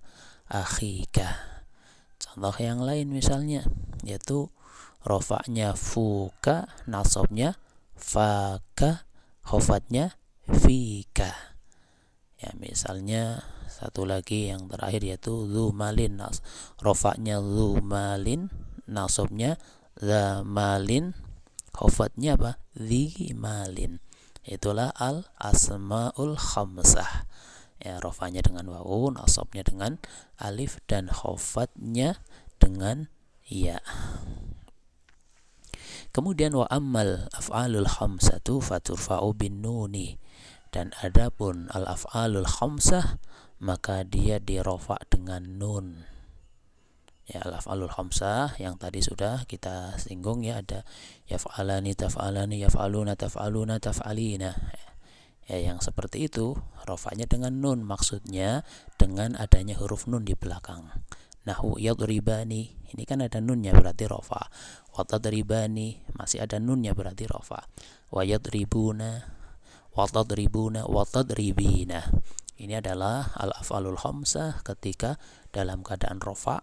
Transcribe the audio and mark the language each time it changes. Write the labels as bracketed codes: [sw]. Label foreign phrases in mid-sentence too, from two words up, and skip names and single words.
[ar] Akhika. [id] Contoh yang lain misalnya, yaitu rofaknya fuka, nasabnya faka, khafatnya fika ya. Misalnya satu lagi yang terakhir, yaitu zumalin, rofaknya zumalin, nasabnya zamalin, khafatnya apa? Zimalin. Itulah al asmaul khamsah ya, rofanya dengan wawu, nasabnya dengan alif, dan khafatnya dengan ya. [ar] Kemudian wa ammal af'alul khamsatu faturfa'u bin nuni. [id] Dan adapun al af'alul khamsah, maka dia dirofa dengan nun ya. Al af'alul khamsah yang tadi sudah kita singgung ya, ada [ar] yaf'alani, taf'alani, yaf'aluna, taf'aluna, taf'alina [id] ya. Yang seperti itu rofanya dengan nun, maksudnya dengan adanya huruf nun di belakang. [ar] Nahu yadribani, [id] ini kan ada nunnya berarti rofa. Watadribani, masih ada nunnya berarti rofa. [ar] Wa yadribuna, watadribuna, watadribina, [id] Ini adalah [ar] al-af'alul khamsah [id] ketika dalam keadaan rofa.